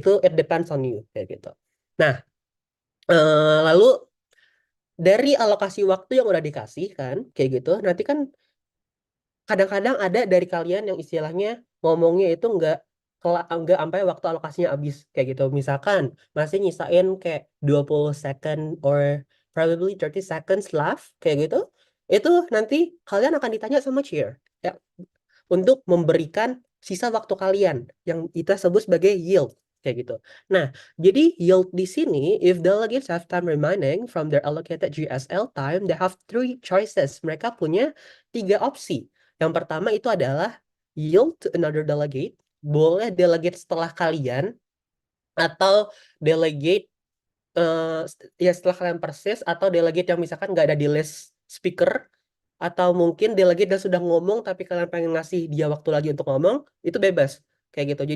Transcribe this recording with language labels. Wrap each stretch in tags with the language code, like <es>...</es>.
<id>Itu</id> <en>it depends on you</en> <id>kayak gitu. Nah, lalu dari alokasi waktu yang udah dikasih kan kayak gitu, nanti kan kadang-kadang ada dari kalian yang istilahnya ngomongnya itu nggak sampai waktu alokasinya habis kayak gitu. Misalkan masih nyisain kayak</id> <en>20 second or probably 30 seconds left</en> <id>kayak gitu. Itu nanti kalian akan ditanya sama chair ya untuk memberikan sisa waktu kalian yang kita sebut sebagai yield kayak gitu. Nah, jadi</id> <en>yield</en> <id>di sini</id> <en>if delegates have time remaining from their allocated GSL time, they have three choices.</en> <id>Mereka punya 3 opsi. Yang pertama itu adalah</id> <en>yield to another delegate.</en> <id>Boleh delegate setelah kalian atau delegate ya setelah kalian persis atau delegate yang misalkan nggak ada di list speaker atau mungkin delegate dan sudah ngomong tapi kalian pengen ngasih dia waktu lagi untuk ngomong itu bebas kayak gitu.</id>